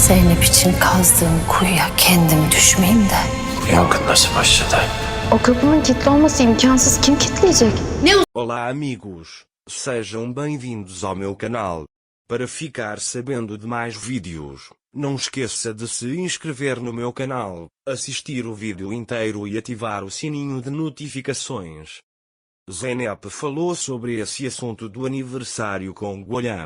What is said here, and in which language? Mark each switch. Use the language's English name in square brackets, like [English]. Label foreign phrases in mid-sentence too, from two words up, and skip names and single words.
[Turkish] Zeynep için kazdığım kuyuya kendim düşmeyeyim de. Yangın nasıl başladı? O kapının kilitli olması imkansız. Kim kilitleyecek? [Portuguese] Olá amigos, sejam bem-vindos ao meu canal. Para ficar sabendo de mais vídeos, não esqueça de se inscrever no meu canal, assistir o vídeo inteiro e ativar o sininho de notificações. Zeynep falou sobre esse assunto do aniversário com Golia.